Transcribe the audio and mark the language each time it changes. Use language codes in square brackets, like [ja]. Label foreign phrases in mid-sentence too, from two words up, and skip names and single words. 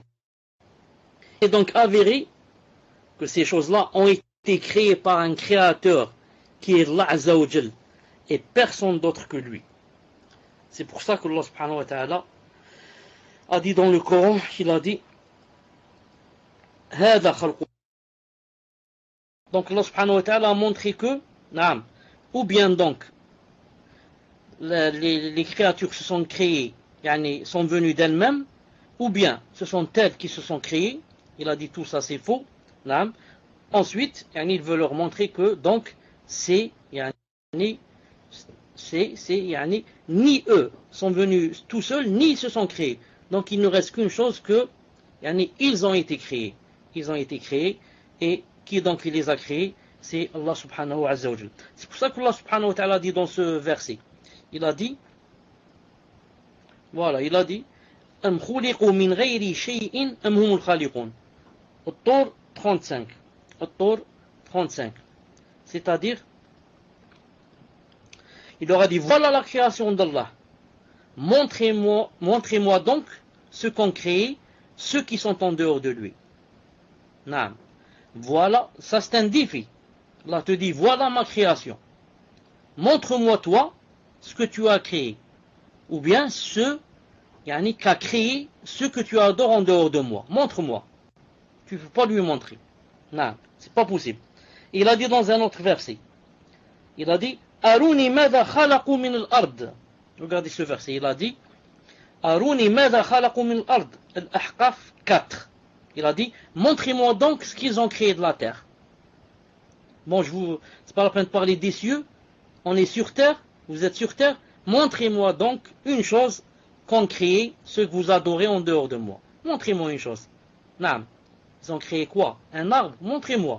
[fr] C'est donc avéré que ces choses-là ont été créées par un créateur qui est [ar] الله عز وجل [fr] et personne d'autre que lui. C'est pour ça que [ar] الله سبحانه وتعالى [fr] a dit dans le Coran, il a dit [ar] هذا خلق. [fr] Donc [ar] الله سبحانه وتعالى [fr] a montré que ou bien donc les créatures se sont créées, sont venues d'elles-mêmes, ou bien ce sont elles qui se sont créées. Il a dit tout ça c'est faux. Ensuite, il veut leur montrer que donc c'est ni eux sont venus tout seuls, ni ils se sont créés. Donc il ne reste qu'une chose que ils ont été créés. ils ont été créés. Et qui donc il les a créés? C'est [ar] الله سبحانه وتعالى. [fr] C'est pour ça que [ar] الله سبحانه وتعالى [fr] dit dans ce verset, il a dit, voilà, il a dit, [ar] أم خلقوا من غير شيء أم هم الخالقون. [fr] At-Tur 35. At-Tur 35. C'est-à-dire, il leur a dit, voilà la création d'Allah. Montrez-moi donc ce qu'ont créé ceux qui sont en dehors de lui. Naam. Voilà, ça c'est un défi. Allah te dit, voilà ma création. Montre-moi toi ce que tu as créé. Ou bien ce qu'a créé ce que tu adores en dehors de moi. Montre-moi. Tu ne peux pas lui montrer. Non, c'est pas possible. Il a dit dans un autre verset. Il a dit, [ar] أروني ماذا خلقوا من الأرض. [fr] Regardez ce verset. Il a dit, [ar] أروني ماذا خلقوا من الأرض. [fr] Al-Ahqaf 4. Il a dit, montrez-moi donc ce qu'ils ont créé de la terre. Bon, c'est pas la peine de parler des cieux. On est sur terre, vous êtes sur terre. Montrez-moi donc une chose qu'ont créé ceux que vous adorez en dehors de moi. Montrez-moi une chose. Naam. Ils ont créé quoi? Un arbre? Montrez-moi.